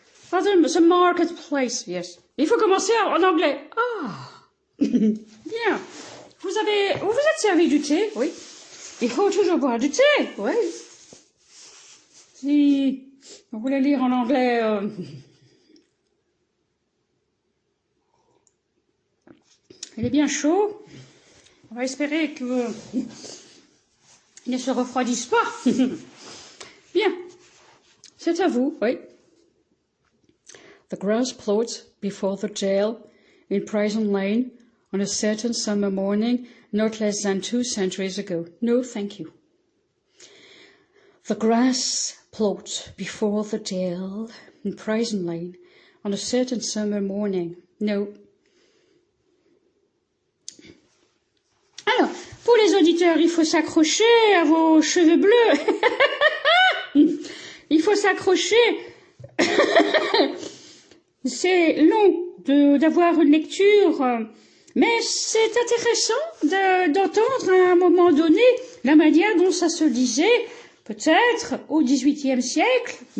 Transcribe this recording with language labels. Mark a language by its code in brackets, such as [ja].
[en] Pardon, the marketplace, yes. [fr] Il faut commencer en anglais. Ah, bien. Vous êtes servi du thé, oui. Il faut toujours boire du thé, oui. Si vous voulez lire en anglais, il est bien chaud. On va espérer qu'il ne se refroidisse pas. Bien. C'est à vous, oui. [en] The grass plot before the jail in Prison Lane on a certain summer morning not less than 2 centuries ago. No, thank you. The grass plot before the jail in Prison Lane on a certain summer morning. No. [fr] Alors, pour les auditeurs, il faut s'accrocher à vos cheveux bleus. Il faut s'accrocher. C'est long d'avoir une lecture, mais c'est intéressant d'entendre à un moment donné la manière dont ça se disait, peut-être au XVIIIe siècle.